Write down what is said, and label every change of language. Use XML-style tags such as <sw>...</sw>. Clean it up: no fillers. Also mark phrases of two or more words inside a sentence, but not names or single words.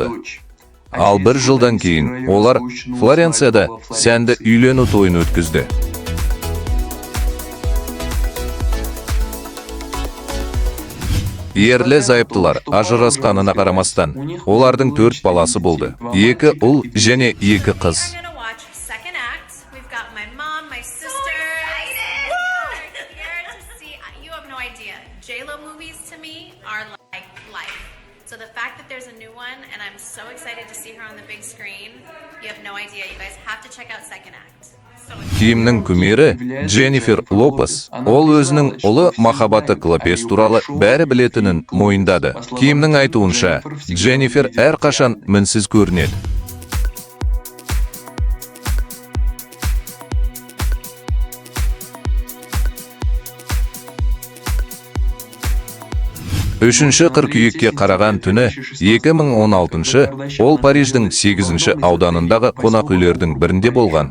<kk>Ал 1 жылдан кейін олар Флоренцияда сәнді үйлену тойын өткізді. Ерлі зайыптылар ажырасқанына қарамастан, олардың 4 баласы болды. 2 ұл және 2 қыз.</kk> <en>We're gonna watch second act. We've got my mom, my sister. Here to see. You have no idea. J-Lo movies to me are like life. So the fact that there's a new one, and I'm so excited to see her on the big screen. You have no idea. You guys have to check out second act. So</en> <kk>Кимнің күмері Дженнифер Лопес. Ол өзінің ұлы махаббаты Клопес туралы бәрі білетінін мойындады. Кимнің айтуынша, Дженнифер әрқашан мінсіз көрінеді. Үшінші қыркүйекке қараған түні 2016 ол Париждің 8-ші ауданындағы қонақ үйлердің бірінде болған.</kk>